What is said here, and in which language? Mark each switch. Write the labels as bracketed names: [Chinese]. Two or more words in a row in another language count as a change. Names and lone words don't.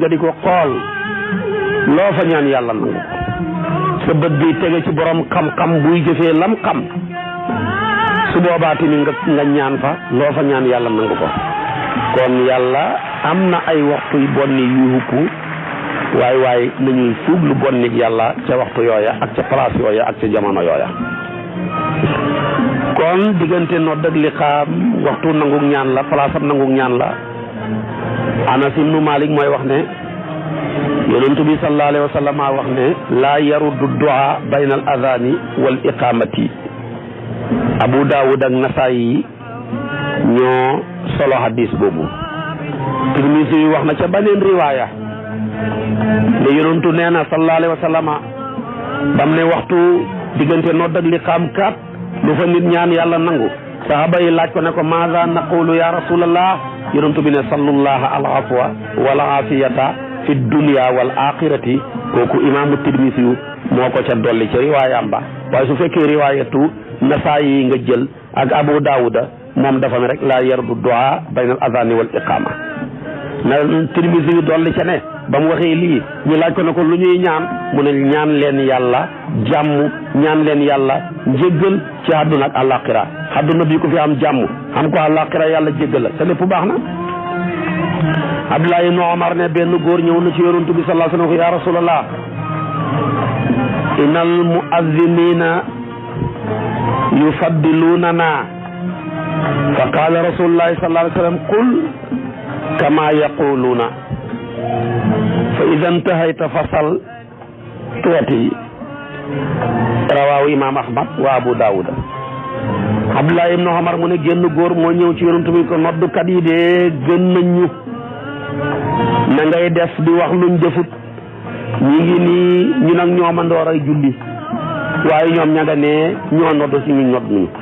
[Wolof] nga di ko xool loo fa ñaan yàlla nangu ko sa bët bi tege ci borom xam-xam buy jëfee lam xam su boobaa tamit nga ñaan fa loo fa ñaan yàlla nangu ko kon yàlla am na ay waxtu yu bonni yu hupp waaye nañuy fuug lu bon nit yàlla ca waxtu yooya ak ca place yooya ak ca jamono yooya. kon diggante nodd ak liqaam waxtu nangug ñaan la, place am nangug ñaan la. Anas ibnu Malik mooy wax ne yonent bi [Arabic] صلى الله عليه وسلم [Wolof] wax ne [Arabic] لا يرد الدعاء بين الأذان والإقامة. [Wolof] Abu Daawud ak Nasaayi ñoo solo hadis boobu. Tirmisi yi wax na ca beneen riwaaya ne yonentu nee na [Arabic] صلى الله عليه وسلم [Wolof] bam ne waxtu diggante nodd ak liqaam kat lu fa nit ñaan yàlla nangu. Sahaba yi laaj ko ne ko [Arabic] ماذا نقول يا رسول الله, [Wolof] yonentu bi ne [Arabic] صلى الله العفو والعافية في الدنيا والآخرة. [Wolof] kooku imaamu Tirmisi yu moo ko ca dolli ca riwaayam ba. waaye su fekkee riwaayatu Nasaayi yi nga jël ak Abu Daawuda moom dafa ne rek [Arabic] لا يرد الدعاء بين الأذان والإقامة. [Wolof] na Tirmisi yu dolli ca ne ba mu waxee lii ñu laaj ko ne ko lu ñuy ñaan mu ne ñaan leen yàlla jàmm, ñaan leen yàlla njéggal ci àdduna ak àllaaxira. àdduna bi ko fi am jàmm xam ko àllaaxira yàlla jéggal la te lépp baax na. [Arabic] Abdullah ibn Omar [Wolof] ne benn góor ñëw na ci yonent bi [Arabic] صلى الله عليه وسلم يا رسول الله إن المؤذنين يفضلوننا فقال رسول الله صلى الله عليه وسلم قل كما يقولون فإذا انتهيت فسل tuuti. رواه الإمام أحمد وأبو داود. [Wolof] Abdullah ibn Omar mu ne génn góor moo ñëw ci yonent bi ko noddukat yi de gën nañu na ngay def di wax luñ defut, ñi ngi nii ñu nag ñoomandoor ay julli waaye ñoom ña nga ne ñoo nodd si ñu nodd ñu.